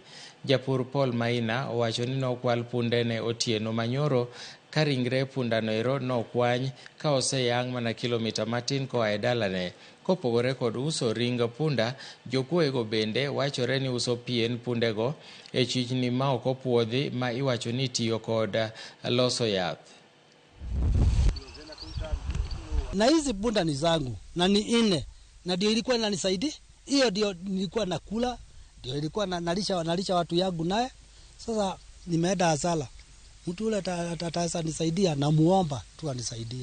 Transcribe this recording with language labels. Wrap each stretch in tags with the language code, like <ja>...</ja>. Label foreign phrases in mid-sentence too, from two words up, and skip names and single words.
<luo>Japur Paul Maina owacho ni nokwal punde ne otieno manyoro ka ringre pundano ero nokwany ka oseyang' mana kilomita matin koa e dalane. Kopogore kod uso ring punda, jokuoyego bende wachore ni uso pien pundego e chichni ma ok opuodhi ma iwacho ni tiyo kod loso yath.</luo> <sw>Na hizi punda ni zangu na ni ine na ndio ilikuwa inanisaidia. Hiyo ndio nilikuwa nakula, ndio ilikuwa nalisha watu yangu naye. Sasa nimeenda hasara. Mtu yule ataweza nisaidia na muomba tu anisaidie.</sw>